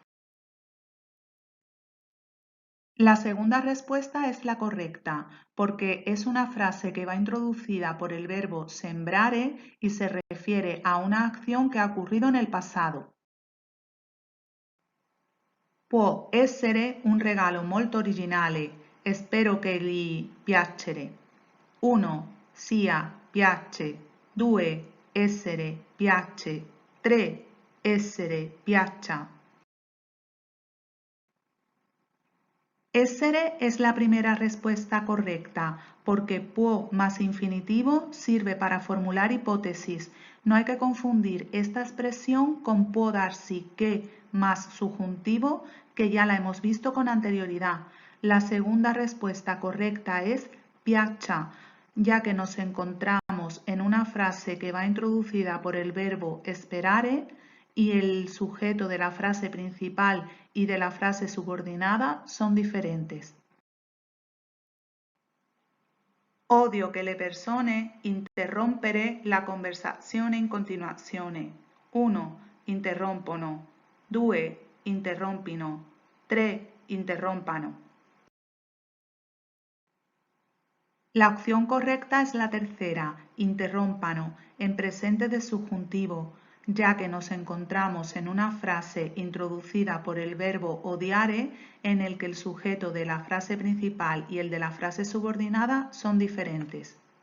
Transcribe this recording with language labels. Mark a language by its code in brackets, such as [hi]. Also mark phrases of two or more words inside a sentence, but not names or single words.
[es] La segunda respuesta es la correcta, porque es una frase que va introducida por el verbo sembrare y se refiere a una acción que ha ocurrido en el pasado. [it] Può essere un regalo molto originale, spero che gli piacere. 1. Sia, piace. 2. Essere, piace. 3. Essere, piaccia. [es] Essere es la primera respuesta correcta, porque può más infinitivo sirve para formular hipótesis. No hay que confundir esta expresión con [it] può darsi [es] que más subjuntivo, que ya la hemos visto con anterioridad. La segunda respuesta correcta es piaccia, ya que nos encontramos en una frase que va introducida por el verbo sperare y el sujeto de la frase principal y de la frase subordinada son diferentes. [it] Odio che le persone interrompere la conversazione in continuazione. 1. Interrompono. 2. Interrompino. 3. Interrompano. [es] La opción correcta es la tercera, interrómpano, en presente de subjuntivo. ya que nos encontramos en una frase introducida por el verbo odiare en el que el sujeto de la frase principal y el de la frase subordinada son diferentes.